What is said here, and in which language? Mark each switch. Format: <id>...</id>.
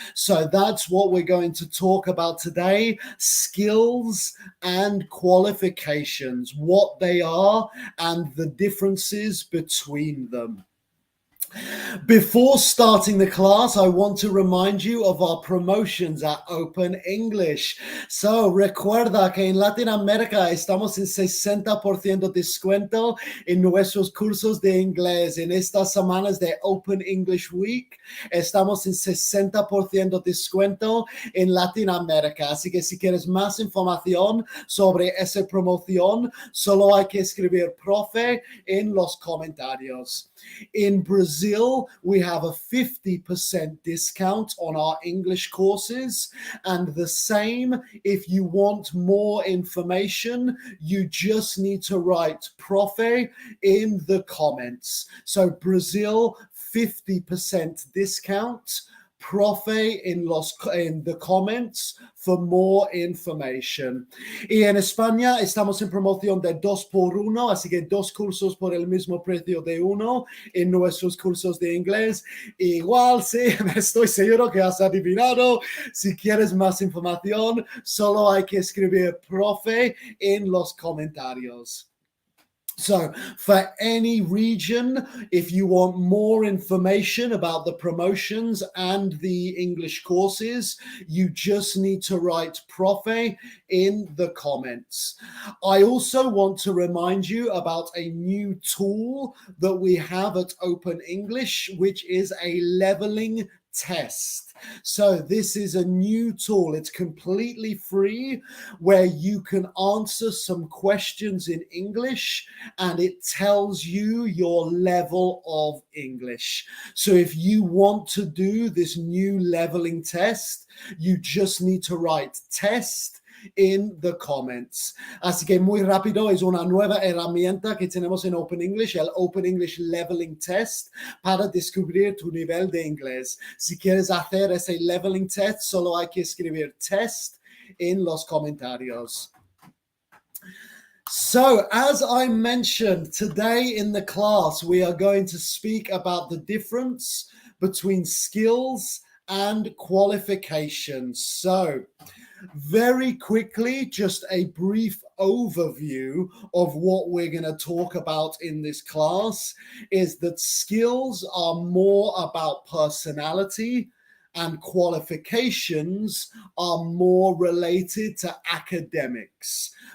<en>So that's what we're going to talk about today, skills and qualifications, what they are and the differences between them. Before starting the class, I want to remind you of our promotions at Open English.</en> <es>So, recuerda que en Latinoamérica estamos en 60% descuento en nuestros cursos de inglés. En estas semanas de Open English Week, estamos en 60% descuento en Latinoamérica. Así que si quieres más información sobre esa promoción, solo hay que escribir profe en los comentarios.</es> <en>In Brazil, we have a 50% discount on our English courses, and the same if you want more information, you just need to write profe in the comments. So Brazil, 50% discount. Profe in the comments for more information.</en> <es>Y en España estamos en promoción de 2x1, así que 2 cursos por el mismo precio de 1 en nuestros cursos de inglés. Igual, sí, estoy seguro que has adivinado. Si quieres más información, solo hay que escribir profe en los comentarios.</es> <en>So for any region, if you want more information about the promotions and the English courses, you just need to write profe in the comments. I also want to remind you about a new tool that we have at Open English, which is a leveling test. So this is a new tool. It's completely free where you can answer some questions in English and it tells you your level of English. So if you want to do this new leveling test, you just need to write test in the comments.</en> <es>Así que muy rápido, es una nueva herramienta que tenemos en Open English, el Open English Leveling Test, para descubrir tu nivel de inglés. Si quieres hacer ese leveling test, solo hay que escribir test en los comentarios.</es> <en>So, as I mentioned, today in the class, we are going to speak about the difference between skills and qualifications. So, very quickly, just a brief overview of what we're going to talk about in this class is that skills are more about personality and qualifications are more related to academics.</en>